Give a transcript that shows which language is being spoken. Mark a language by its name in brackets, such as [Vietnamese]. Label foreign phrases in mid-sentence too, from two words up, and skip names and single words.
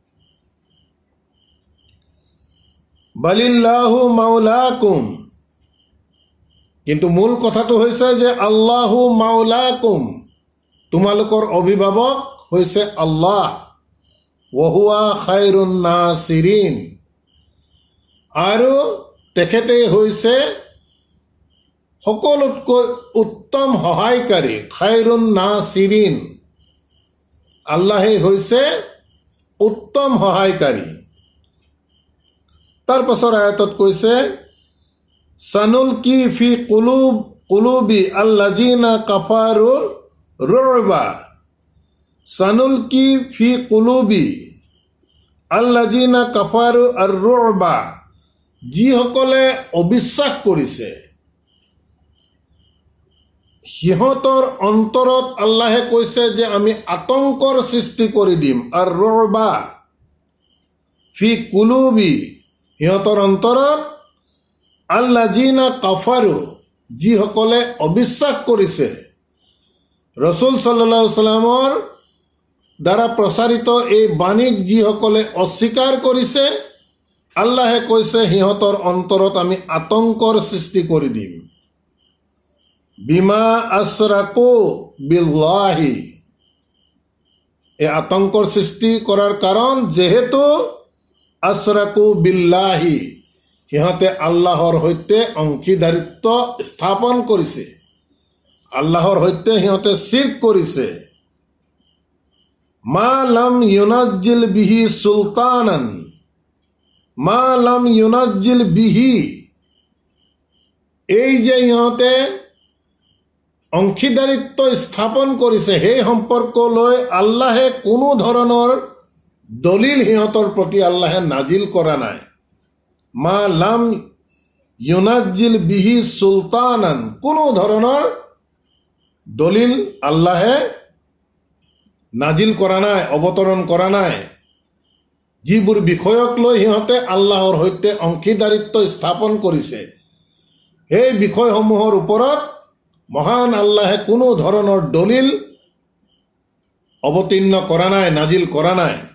[Arabic] بل الله مولاكم, [Assamese] কিন্তু মূল কথাটো হৈছে যে [Arabic] الله مولاكم, [Assamese] তোমালোকৰ অভিভাৱক হৈছে আল্লাহ, [Arabic] وهو خير الناصرين, [Assamese] আৰু তেখেতেই হৈছে সকলোতকৈ উত্তম সহায়কাৰী। [Arabic] خير الناصرين, [Assamese] আল্লাহেই হৈছে উত্তম সহায়কাৰী। তাৰ পাছৰ আয়াতত কৈছে, [Arabic] سنلقي في قلوب الذين كفروا الرعب, سنلقي في قلوب الذين كفروا الرعب, [Assamese] যিসকলে অবিশ্বাস কৰিছে সিহঁতৰ অন্তৰত আল্লাহে কৈছে যে আমি আতংকৰ সৃষ্টি কৰি দিম। [Arabic] الرعب في قلوب, [Assamese] সিহঁতৰ অন্তৰত, [Arabic] الذين كفروا, [Assamese] যিসকলে অবিশ্বাস কৰিছে। ৰসুল [Arabic] صلى الله عليه وسلم [Assamese] দ্বাৰা প্ৰচাৰিত এই বাণীক যিসকলে অস্বীকাৰ কৰিছে, আল্লাহে কৈছে সিহঁতৰ অন্তৰত আমি আতংকৰ সৃষ্টি কৰি দিম। [Arabic] بما أشركوا بالله, [Assamese] এই আতংকৰ সৃষ্টি কৰাৰ কাৰণ যেহেতু [Arabic] أشركوا بالله, [Assamese] সিহঁতে আল্লাহৰ সৈতে অংশীদাৰিত্ব স্থাপন কৰিছে, আল্লাহৰ সৈতে সিহঁতে শিৰ্ক কৰিছে। [Arabic] ما لم ينزل به سلطانا ما لم ينزل به, [Assamese] এই যে ইহঁতে অংশীদাৰিত্ব স্থাপন কৰিছে সেই সম্পৰ্ক লৈ আল্লাহে কোনো ধৰণৰ দলিল সিহঁতৰ প্ৰতি আল্লাহে নাজিল কৰা নাই। [Arabic] ما لم ينزل به سلطانا, [Assamese] কোনো ধৰণৰ দলিল আল্লাহে নাজিল কৰা নাই, অৱতৰণ কৰা নাই। যিবোৰ বিষয়ক লৈ সিহঁতে আল্লাহৰ সৈতে অংশীদাৰিত্ব স্থাপন কৰিছে সেই বিষয়সমূহৰ ওপৰত মহান আল্লাহে কোনো ধৰণৰ দলিল অৱতীৰ্ণ কৰা নাই, নাজিল কৰা নাই।